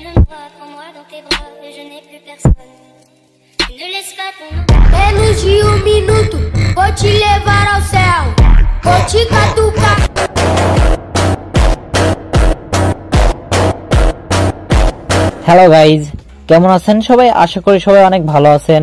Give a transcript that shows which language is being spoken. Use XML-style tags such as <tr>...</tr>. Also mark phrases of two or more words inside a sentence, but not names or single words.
<pt>Menos de minuto, vou te levar ao céu, vou te catucar.</pt> <bn>হ্যালো গাইজ, কেমন আছেন সবাই? আশা করি সবাই অনেক ভালো আছেন।</bn>